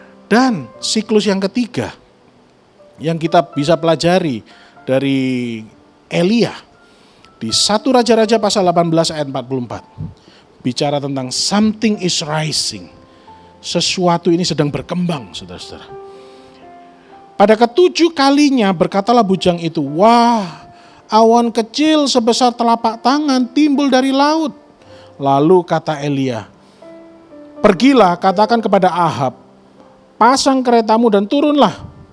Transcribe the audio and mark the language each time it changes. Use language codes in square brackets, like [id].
[id] Dan siklus yang ketiga yang kita bisa pelajari dari Elia di 1 Raja-Raja pasal 18 ayat 44. Bicara tentang [en] something is rising. [id] Sesuatu ini sedang berkembang, saudara-saudara. Pada ke-7 kalinya berkatalah bujang itu, wah, awan kecil sebesar telapak tangan timbul dari laut. Lalu kata Elia, pergilah katakan kepada Ahab, pasang keretamu dan turunlah.